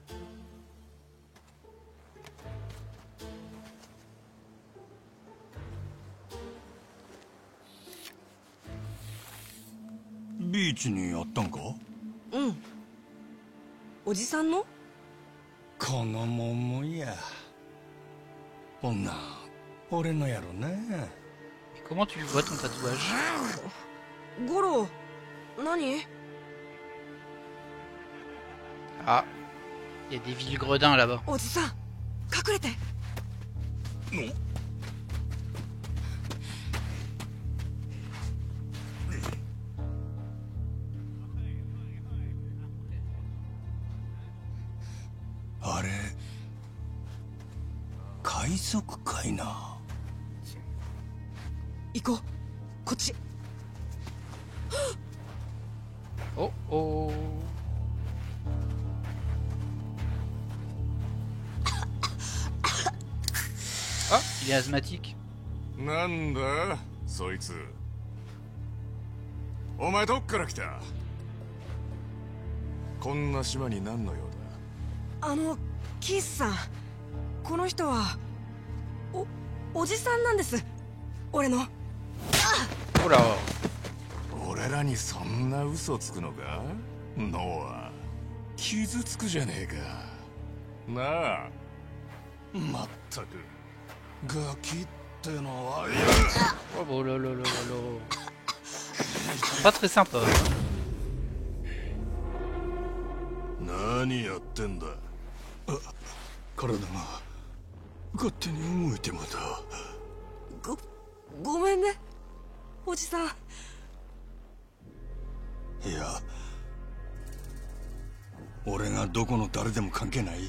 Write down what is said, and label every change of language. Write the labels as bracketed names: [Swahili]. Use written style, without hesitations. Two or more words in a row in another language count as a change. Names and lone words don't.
[Japanese] ビーチにあったんか？うん。おじさんの？この桃や。こんなん俺のやろな。 [French] Comment tu le vois ton tatouage? [Japanese] ゴロ、何？ [French] Ah, il y a des villes gredins là-bas. [Japanese] おじさん、隠れて。あれ海賊かいな。行こう、こっち。 Oh oh. [French] Ah, il est asthmatique. [Japanese] なんだそいつ。お前どっから来た？こんな島に何の用だ？キースさん、この人はおじさんなんです。俺の。 [French] Oh là. [Japanese] 俺らにそんな嘘つくのか？ノア、傷つくじゃねえか。なあ。まったくガキってのは。 [French] Oh là là là là là. Pas très sympa. [Japanese] 何やってんだ？体が勝手に動いてまた。ごめんね、おじさん。いや、俺がどこの誰でも関係ない。